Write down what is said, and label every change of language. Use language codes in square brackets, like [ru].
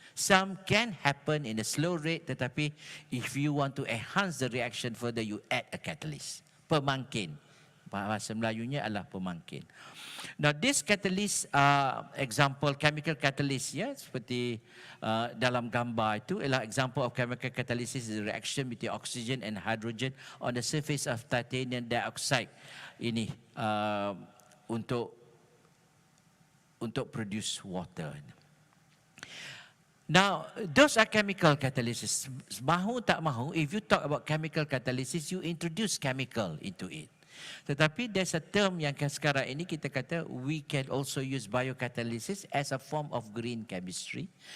[en] Some can happen in a slow rate, [ms] tetapi [en] if you want to enhance the reaction further, you add a catalyst. [ms] Pemangkin. Bahasa Melayunya adalah pemangkin. [en] Now this catalyst, example chemical catalyst, ya, [ms] seperti dalam gambar itu ialah [en] example of chemical catalysis is the reaction between oxygen and hydrogen on the surface of titanium dioxide. [ms] Ini untuk produce water. [en] Now, those are chemical catalysis. [ms] Mahu tak mahu, [en] if you talk about chemical catalysis, you introduce chemical into it. Tetapi there's a term [ms] yang sekarang ini kita kata [en] we can also use biocatalysis as a form of green chemistry.